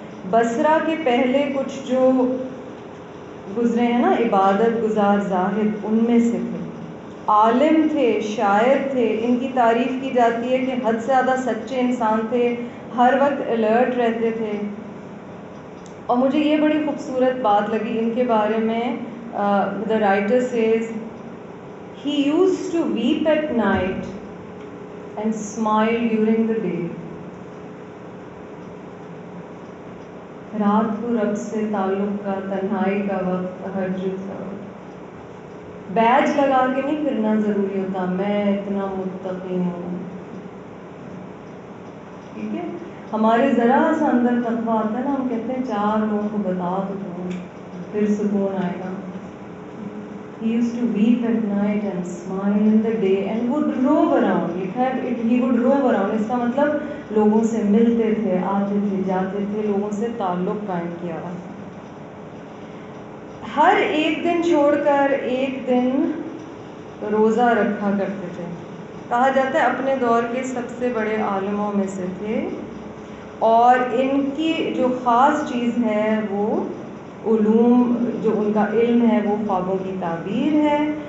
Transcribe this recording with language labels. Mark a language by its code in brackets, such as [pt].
[ur] بصرہ کے پہلے کچھ جو گزرے ہیں نا عبادت گزار زاہد، ان میں سے تھے. عالم تھے، شاعر تھے. ان کی تعریف کی جاتی ہے کہ حد سے زیادہ سچے انسان تھے، ہر وقت الرٹ رہتے تھے. اور مجھے یہ بڑی خوبصورت بات لگی ان کے بارے میں. [en] the writer says he used to weep at night and smile during the day. [ur] رات کو رب سے تعلق کا، تنہائی کا وقت، تہجد کا وقت. بیج لگا کے نہیں پھرنا ضروری ہوتا میں اتنا متقی ہوں. ٹھیک ہے، ہمارے ذرا سا اندر تقویٰ آتا ہے نا، ہم کہتے ہیں 4 لوگوں کو بتا تو دوں پھر سکون آئے گا. [en] He used to weep at night and smile in the day and would rove around. He would rove around. [ur] اس کا مطلب لوگوں سے ملتے تھے، آتے تھے، جاتے تھے، لوگوں سے تعلق قائم کیا ہوا تھا. ہر ایک دن چھوڑ کر ایک دن روزہ رکھا کرتے تھے. کہا جاتا ہے اپنے دور کے سب سے بڑے عالموں میں سے تھے، اور ان کی جو خاص چیز ہے وہ علوم، جو ان کا علم ہے وہ خوابوں کی تعبیر ہے.